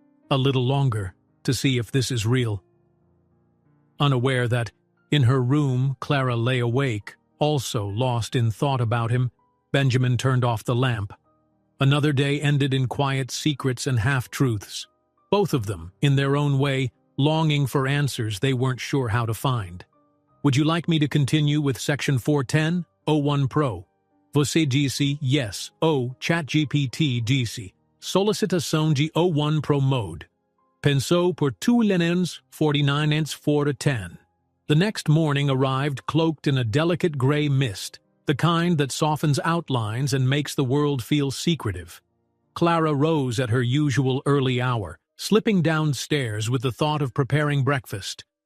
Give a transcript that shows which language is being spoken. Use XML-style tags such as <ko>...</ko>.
<en>"A little longer, to see if this is real." Unaware that, in her room, Clara lay awake, also lost in thought about him, Benjamin turned off the lamp. Another day ended in quiet secrets and half-truths, both of them, in their own way, longing for answers they weren't sure how to find. Would you like me to continue with Section 410?</en> <pt>O1 Pro. Você disse</pt> <en>yes.</en> <pt>ChatGPT disse. Solicitação de O1 Pro Mode. Pensou por 249 fora 10.</pt> <en>The next morning arrived cloaked in a delicate gray mist, the kind that softens outlines and makes the world feel secretive. Clara rose at her usual early hour, slipping downstairs with the thought of preparing breakfast.</en>